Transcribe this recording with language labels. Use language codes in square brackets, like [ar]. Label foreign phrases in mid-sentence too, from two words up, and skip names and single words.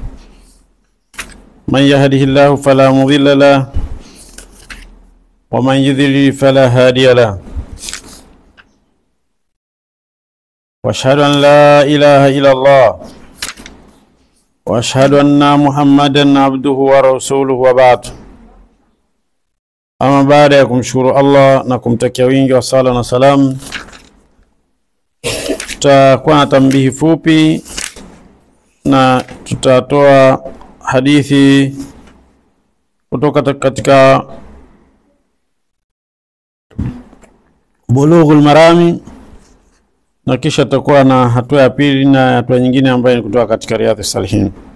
[ar] من يهده الله فلا مضل له ومن يضلل فلا هادي له. واشهد أن لا إله إلا الله واشهد أن محمدا عبده ورسوله وبعد. [sw] Ama baada ya kumshukuru Allah na kumtakia wingi wa sala na salam, tutakuwa na tambihi fupi na tutatoa hadithi kutoka katika Bulughul Marami, na kisha tutakuwa na hatua ya pili na hatua nyingine ambayo ni kutoka katika Riyadhus Salihin.